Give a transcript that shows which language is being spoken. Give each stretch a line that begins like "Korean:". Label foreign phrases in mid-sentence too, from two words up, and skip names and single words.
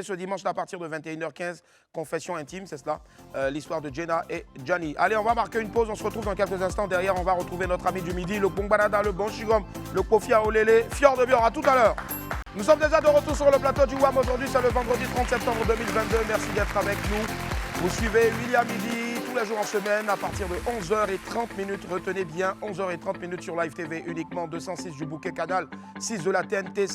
French: Ce dimanche-là, à partir de 21h15, Confession intime, c'est cela, l'histoire de Jenna et Johnny. Allez, on va marquer une pause. On se retrouve dans quelques instants. Derrière, on va retrouver notre ami du midi, le Kongbanada, le Bonchigom, le Kofia Olele, Fior de Bior. À tout à l'heure. Nous sommes déjà de retour sur le plateau du WAM. Aujourd'hui, c'est le vendredi 30 septembre 2022. Merci d'être avec nous. Vous suivez William Midi tous les jours en semaine à partir de 11h30. Retenez bien, 11h30 sur Live TV uniquement, 206 du bouquet canal 6 de la TNT.